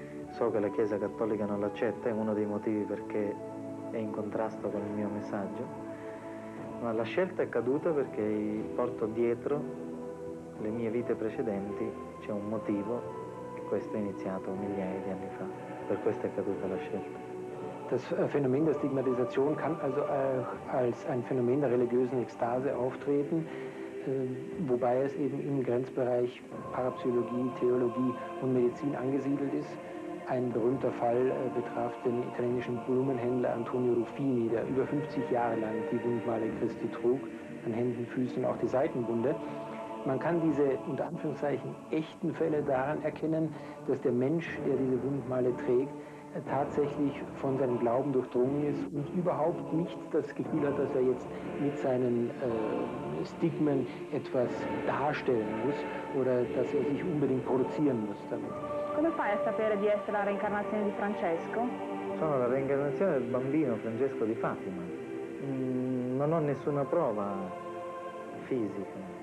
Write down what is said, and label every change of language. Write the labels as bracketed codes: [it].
[it] So che la Chiesa Cattolica non l'accetta, è uno dei motivi perché è in contrasto con il mio messaggio, ma la scelta è caduta perché porto dietro le mie vite precedenti, c'è un motivo, e questo è iniziato migliaia di anni fa. Per questo è caduta la scelta. [de] Das Phänomen der Stigmatisation kann also als ein Phänomen der religiösen Ekstase auftreten, wobei es eben im Grenzbereich Parapsychologie, Theologie und Medizin angesiedelt ist. Ein berühmter Fall betraf den italienischen Blumenhändler Antonio Ruffini, der über 50 Jahre lang die Wundmale Christi trug, an Händen, Füßen und auch die Seitenwunde. Man kann diese, unter Anführungszeichen, echten Fälle daran erkennen, dass der Mensch, der diese Wundmale trägt, tatsächlich von seinem Glauben durchdrungen ist und überhaupt nicht das Gefühl hat, dass er jetzt mit seinen Stigmen etwas darstellen muss oder dass er sich unbedingt produzieren muss damit. [it] Come fai a sapere di essere la reincarnazione di Francesco? Sono la reincarnazione del bambino Francesco di Fatima. Non ho nessuna prova fisica.